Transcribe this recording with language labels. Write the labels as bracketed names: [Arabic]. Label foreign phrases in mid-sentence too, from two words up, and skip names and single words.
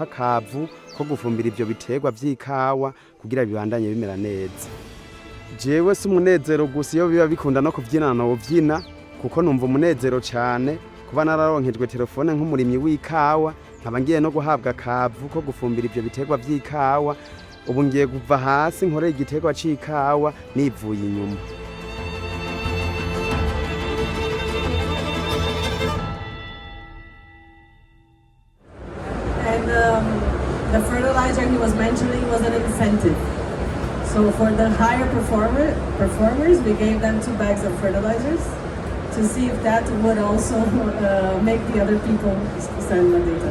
[Rundi] kavu ko gufumbira ibyo biterwa by'ikawa kugira bibandanye bimera neza jewe si umunezero gusa iyo biba bikunda no kubyina no ubyina kuko numva umunezero cyane kuba nararonkejwe telefone nk'umurimyi w'ikawa nkaba ngiye no guhabwa kavu ko gufumbira ibyo biterwa by'ikawa ubu ngiye kuva hasi nkorera igiterwa c'ikawa nivuye inyuma [English] The fertilizer he was mentioning was an incentive. So for the higher performers, we gave them 2 bags of fertilizers to see if that would also make the other people send the data.